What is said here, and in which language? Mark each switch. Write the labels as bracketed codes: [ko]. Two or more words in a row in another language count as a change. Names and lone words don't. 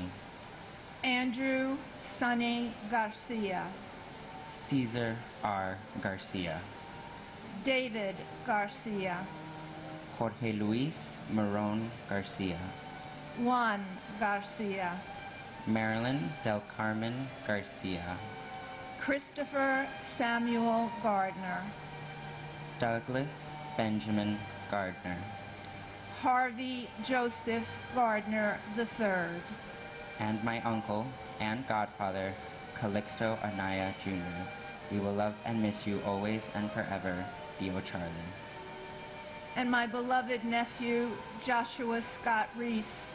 [en] Andrew Sonny Garcia, Cesar R. Garcia, David Garcia, Jorge Luis Marron Garcia, Juan Garcia, Marilyn Del Carmen Garcia, Christopher Samuel Gardner, Douglas Benjamin Gardner, Harvey Joseph Gardner III, and my uncle and godfather, Calixto Anaya Jr. We will love and miss you always and forever, Dio Charlie. and my beloved nephew, Joshua Scott Reese.